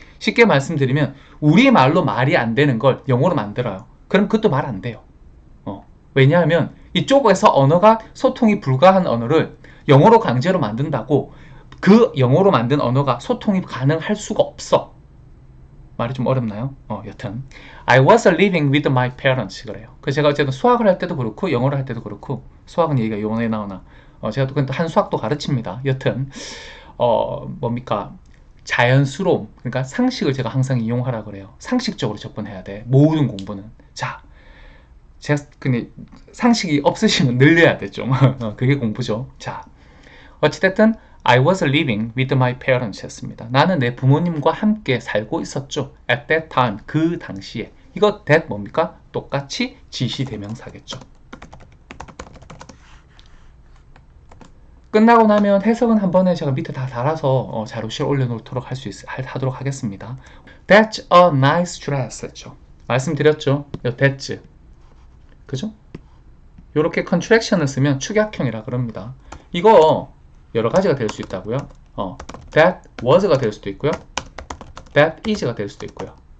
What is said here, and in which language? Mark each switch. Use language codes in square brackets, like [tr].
[ko] 쉽게 말씀드리면 우리말로 말이 안 되는 걸 영어로 만들어요. 그럼 그것도 말 안 돼요. 왜냐하면 이쪽에서 언어가 소통이 불가한 언어를 영어로 강제로 만든다고 그 영어로 만든 언어가 소통이 가능할 수가 없어. 말이 좀 어렵나요? 여튼 [en] I was living with my parents [ko] 그래요. 그래서 제가 어쨌든 수학을 할 때도 그렇고 영어를 할 때도 그렇고 수학은 얘기가 영어에 나오나 제가 또 한수학도 가르칩니다. 여튼 뭡니까? 자연스러움, 그러니까 상식을 제가 항상 이용하라 그래요. 상식적으로 접근해야 돼. 모든 공부는. 자, 제가 근데 상식이 없으시면 늘려야 돼 좀. 그게 공부죠. [en] 자, [ko] 어찌됐든 [en] I was living with my parents [ko] 였습니다. 나는 내 부모님과 함께 살고 있었죠. [en] At that time, [ko] 그 당시에. 이거 that 뭡니까? 똑같이 지시대명사겠죠. 끝나고 나면 해석은 한 번에 제가 밑에 다 달아서 자료실 올려놓도록 하도록 하겠습니다. [en] That's a nice dress [ko] 했죠. 말씀드렸죠. that's. 그죠? 이렇게 contraction을 쓰면 축약형이라 그럽니다. 이거 여러 가지가 될 수 있다고요. [en] That was [ko] 가 될 수도 있고요. [en] That is [ko] 가 될 수도 있고요.